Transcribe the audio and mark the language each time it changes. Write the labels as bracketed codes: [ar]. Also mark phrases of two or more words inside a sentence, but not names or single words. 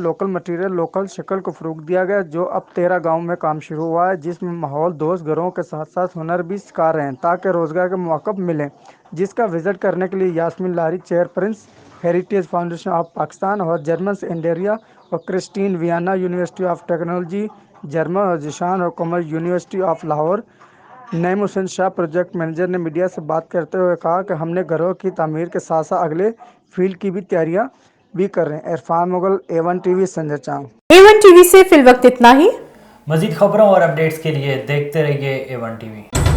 [en] local material, [ur] لوکل شکل کو فروغ دیا گیا، جو اب 13 گاؤں میں کام شروع ہوا ہے، جس میں ماحول دوست گھروں کے ساتھ ساتھ ہنر بھی سکھا رہے ہیں تاکہ روزگار کے مواقع ملیں، جس کا وزٹ کرنے کے لیے یاسمین لاری، چیئرپرسن ہیریٹیج فاؤنڈیشن آف پاکستان اور جرمنس انڈیریا، اور کرسٹین ویانا، یونیورسٹی آف ٹیکنالوجی جرمن، اور ذیشان اور کامرس، یونیورسٹی آف لاہور۔ نعیم حسین شاہ [en] project manager [ur] نے میڈیا سے بات کرتے ہوئے کہا کہ ہم نے گھروں کی تعمیر کے ساتھ ساتھ اگلے فیلڈ کی بھی تیاریاں بھی کر رہے ہیں۔ عرفان مغل، A1 TV، سنجر چانگ۔ A1 TV سے فی الوقت اتنا ہی۔ مزید خبروں اور اپڈیٹس کے لیے دیکھتے رہیے A1 TV۔